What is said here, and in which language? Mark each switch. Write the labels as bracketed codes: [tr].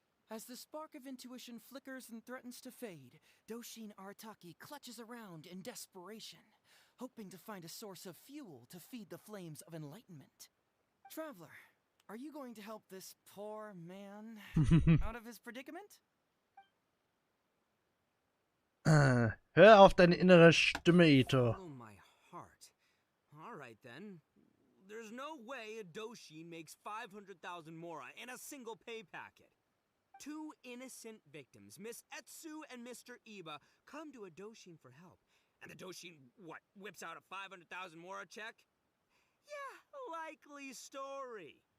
[en] As the spark of intuition flickers and threatens to fade, Doshin Arataki clutches around in desperation, hoping to find a source of fuel to feed the flames of enlightenment. Traveler, are you going to help this poor man out of his predicament? [de] Hör auf deine innere Stimme, Ito. [en] Oh, my heart. All right, then. There's no way a Doshin makes 500,000 mora in a single pay packet. Two innocent victims, Miss Heizou and Mr. Iba, come to a Doshin for help. And the Doshin, what, whips out a 500,000 mora check? Yeah, likely story.